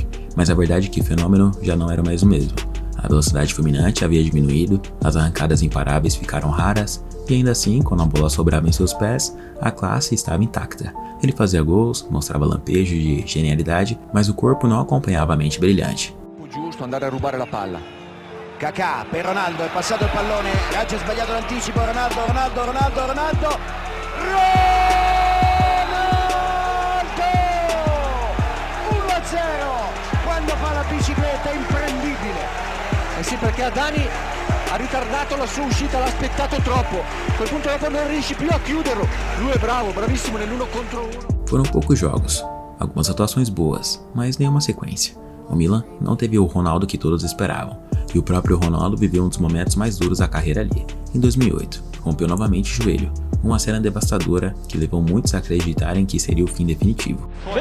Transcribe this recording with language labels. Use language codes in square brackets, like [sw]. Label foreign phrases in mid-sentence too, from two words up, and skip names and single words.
[pt] Mas a verdade é que o fenômeno já não era mais o mesmo. A velocidade fulminante havia diminuído, as arrancadas imparáveis ficaram raras, e ainda assim, quando a bola sobrava em seus pés, a classe estava intacta. Ele fazia gols, mostrava lampejos de genialidade, mas o corpo não acompanhava a mente brilhante. [it] Giusto andare a rubare la palla. Kaká per Ronaldo, è passato il pallone, ha già sbagliato l'anticipo, Ronaldo, 1-0, quando fa la bicicletta è imprendibile. Eh sì, perché Adani ha ritardato la sua uscita, l'ha aspettato troppo. A quel punto dopo non riesci più a chiuderlo. Lui è bravo, bravissimo nell'uno contro uno. [pt] Foram poucos jogos, algumas atuações boas, mas nenhuma sequência. O Milan não teve o Ronaldo que todos esperavam, e o próprio Ronaldo viveu um dos momentos mais duros da carreira ali. Em 2008, rompeu novamente o joelho, uma cena devastadora que levou muitos a acreditarem que seria o fim definitivo.